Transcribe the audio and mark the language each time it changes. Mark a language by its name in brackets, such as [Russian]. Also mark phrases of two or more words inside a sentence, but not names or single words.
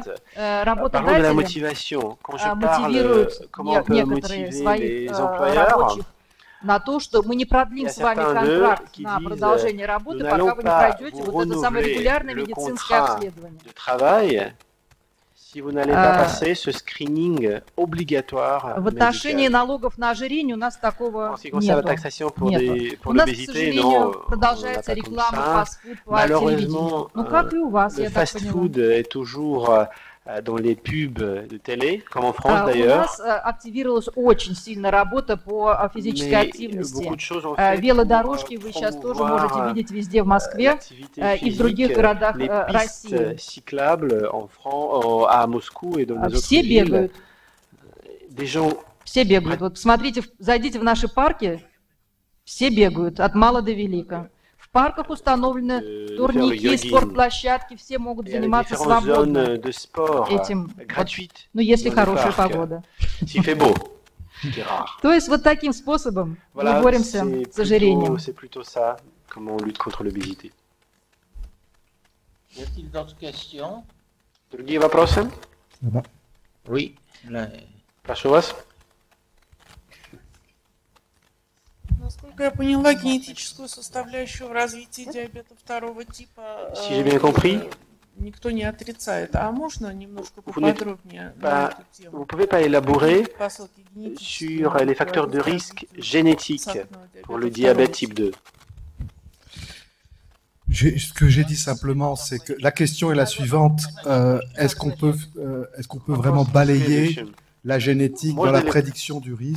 [Russian] Да? Работодатели мотивируют некоторые своих рабочих на то, что мы не продлим с вами контракт на продолжение работы, пока вы не пройдете вот это самое регулярное медицинское обследование. [French] Si vous n'allez pas passer ce screening obligatoire [Russian] в отношении налогов на ожирение у нас такого [French] en ce qui concerne la [Russian] нету. [French] taxation pour [Russian] У нас, к [French] l'obésité, [Russian] сожалению, [French] non, on n'a [Russian] продолжается [French] pas comme [Russian] реклама [French] ça. [Russian] фастфуд по телевидению. [French] Malheureusement, [Russian] Ну, как и у вас, [French] le [Russian] я так [French] fast-food [Russian] поняла. [French] est toujours dans les pubs de télé, comme en France [Russian] У [French] d'ailleurs. [Russian] нас активировалась очень сильно работа по физической [French] Mais [Russian] активности. [French] beaucoup de choses ont fait [Russian] Велодорожки [French] pour [Russian] вы сейчас тоже [French] promouvoir [Russian] можете видеть везде в Москве [French] l'activité [Russian] и в других [French] physique, [Russian] городах [French] les [Russian] России. [French] pistes cyclables en France, à Moscou et dans les autres [Russian] Все [French] villes. [Russian] бегают. [French] Des gens [Russian] Все бегают. Вот посмотрите, зайдите в наши парки, все бегают, от мала до велика. В парках установлены турники, спортплощадки, все могут заниматься свободно этим, ну, если хорошая погода. То есть вот таким способом мы боремся с ожирением. [French] C'est plutôt ça, comment on lutte contre l'obésité. Y a-t-il d'autres questions? [Russian] Другие вопросы? [French] Oui. [Russian] Прошу вас. Насколько я поняла, генетическую составляющую в развитии диабета второго типа никто не отрицает. А можно немножко поподробнее на эту тему? [French] Vous ne pouvez pas élaborer sur les facteurs de risque génétiques pour le diabète type 2. Ce que j'ai dit simplement, c'est que la question est la suivante. Est-ce qu'on peut vraiment balayer la génétique dans la prédiction du risque?